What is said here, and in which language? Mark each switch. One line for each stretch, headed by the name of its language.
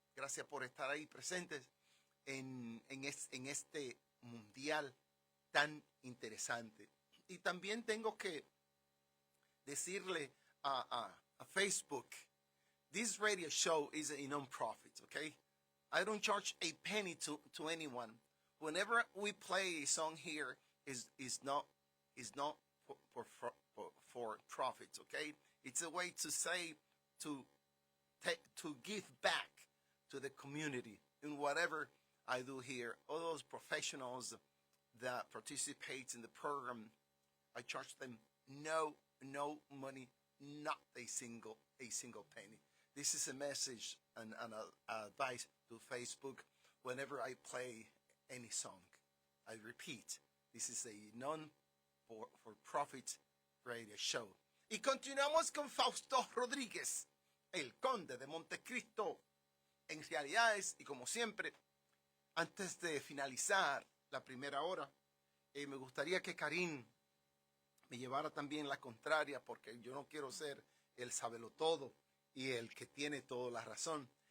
Spanish: Gracias por estar ahí presentes en este mundial tan interesante. Y también tengo que decirle a
English: Facebook, this radio show is a non-profit, okay? I don't charge a penny to anyone. Whenever we play a song here, is not for profit, okay? It's a way to say to give back to the community in whatever I do here. All those professionals that participate in the program, I charge them no money, not a single penny. This is a message and advice to Facebook whenever I play any song. I repeat, this is a non-for-profit radio show.
Spanish: Y continuamos con Fausto Rodríguez, el conde de Montecristo en realidades. Y como siempre, antes de finalizar la primera hora, me gustaría que Karim me llevara también la contraria, porque yo no quiero ser el sabelotodo y el que tiene toda la razón.